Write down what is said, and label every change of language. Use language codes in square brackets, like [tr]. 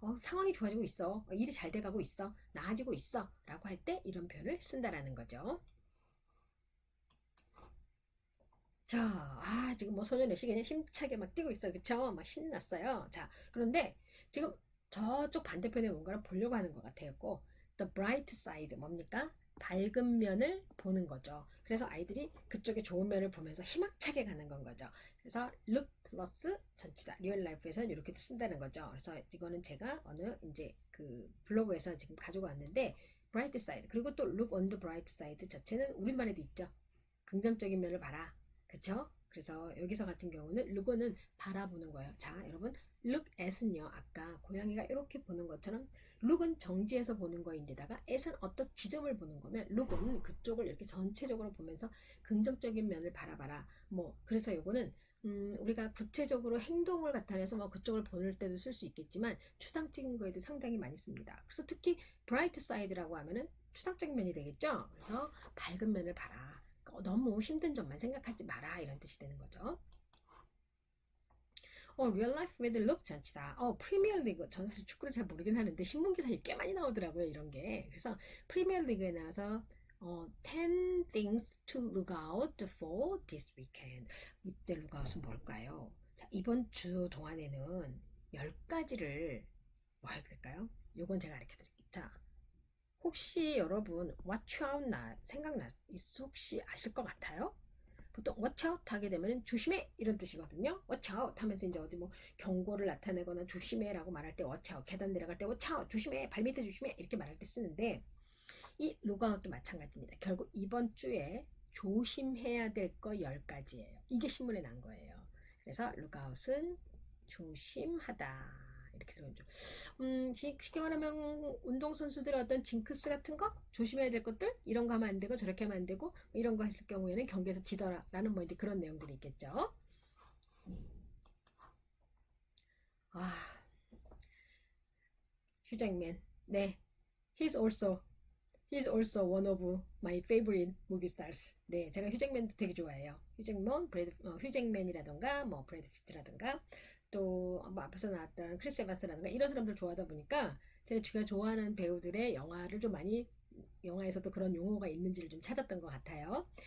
[ko] 상황이 좋아지고 있어. 일이 잘 돼가고 있어. 나아지고 있어. 라고 할 때 이런 표현을 쓴다라는 거죠. 자, 지금 뭐 소년의시 그냥 힘차게 막 뛰고 있어요. 그쵸? 막 신났어요. 자, 그런데 지금 저쪽 반대편에 뭔가를 보려고 하는 것 같아요. 꼭 [en] the bright side [ko] 뭡니까? 밝은 면을 보는 거죠. 그래서 아이들이 그쪽에 좋은 면을 보면서 희망차게 가는 건 거죠. 그래서 look 플러스 전치사 리얼 라이프에서는 이렇게 쓴다는 거죠. 그래서 이거는 제가 어느 이제 그 블로그에서 지금 가지고 왔는데 bright side 그리고 또 [en] look on the bright side [ko] 자체는 우리말에도 있죠. 긍정적인 면을 봐라. 그쵸? 그래서 여기서 같은 경우는 look은 바라보는 거예요. 자, 여러분 [en] look at [ko] 은요. 아까 고양이가 이렇게 보는 것처럼 look은 정지해서 보는 거인데다가 at은 어떤 지점을 보는 거면 look은 그쪽을 이렇게 전체적으로 보면서 긍정적인 면을 바라봐라. 뭐 그래서 요거는 우리가 구체적으로 행동을 나타내서 뭐 그쪽을 보낼 때도 쓸 수 있겠지만 추상적인 거에도 상당히 많이 씁니다. 그래서 특히 bright side라고 하면은 추상적인 면이 되겠죠. 그래서 밝은 면을 봐라. 너무 힘든 점만 생각하지 마라 이런 뜻이 되는 거죠. [en] real life with look [ko] 전치다. 프리미어 리그 전 사실 축구를 잘 모르긴 하는데 신문 기사에 꽤 많이 나오더라고요 이런 게. 그래서 프리미어 리그에 나와서 [en] 10 things to look out for this weekend. [ko] 이때 [en] look out [ko] 은 뭘까요? 자, 이번 주 동안에는 10가지를 뭐 해야 될까요? 요건 제가 알려 드릴게요. 자, 혹시 여러분 [en] watch out [ko] 혹시 아실 것 같아요? 보통 [en] watch out [ko] 하게 되면 조심해 이런 뜻이거든요. watch out 하면서 이제 어디 뭐 경고를 나타내거나 조심해라고 말할 때 watch out, 계단 내려갈 때 watch out, 조심해, 발밑에 조심해 이렇게 말할 때 쓰는데 이 look out도 마찬가지입니다. 결국 이번 주에 조심해야 될 거 10가지예요. 이게 신문에 난 거예요. 그래서 [en] look out [ko] 은 조심하다. 이렇게 들어오죠. 쉽게 말하면 운동선수들의 어떤 징크스 같은 거 조심해야 될 것들 이런 거 하면 안 되고 저렇게 하면 안 되고 뭐 이런 거 했을 경우에는 경기에서 지더라 라는 뭐 이제 그런 내용들이 있겠죠. 아, 휴잭맨. 네. [en] He's also He's also one of my favorite movie stars. [ko] 네, 제가 휴잭맨도 되게 좋아해요. 휴잭맨이라던가, 뭐, 브래드 피트라던가, 또, 뭐, 앞에서 나왔던 크리스 에반스라던가, 이런 사람들 좋아하다 보니까, 제가 좋아하는 배우들의 영화를 좀 많이, 영화에서도 그런 용어가 있는지를 좀 찾았던 것 같아요.